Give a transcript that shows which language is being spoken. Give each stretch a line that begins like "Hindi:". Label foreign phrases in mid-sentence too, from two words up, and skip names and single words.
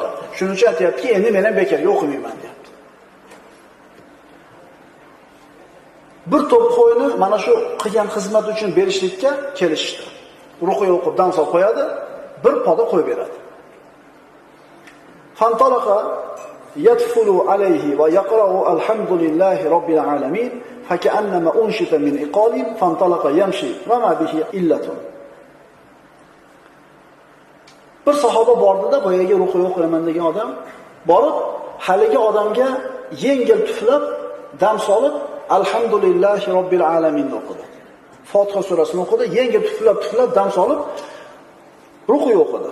Uzbek: Shuning uchun aytayapti, endi men ham bekorga o'qimayman deyapti. Bir to'p qo'yni mana shu qilgan xizmat uchun berishlikka kelishdi. Ruqiya o'qib dam solib qo'yadi, bir poda qo'yib beradi.
Arabic: فانطلق يتفل عليه ويقرأ الحمد لله رب العالمين فكأنما نشط من عقال فانطلق يمشي وما به علة.
Uzbek: Bir sahoba bordida, boyaga ruqiya o'qiyman degan odam borib, haligi odamga yengil tuflab, dam solib,
Arabic: الحمد لله رب العالمين
Uzbek: o'qidi. Fotiha surasini o'qidi, yengil tuflab dam solib ruqiya o'qidi.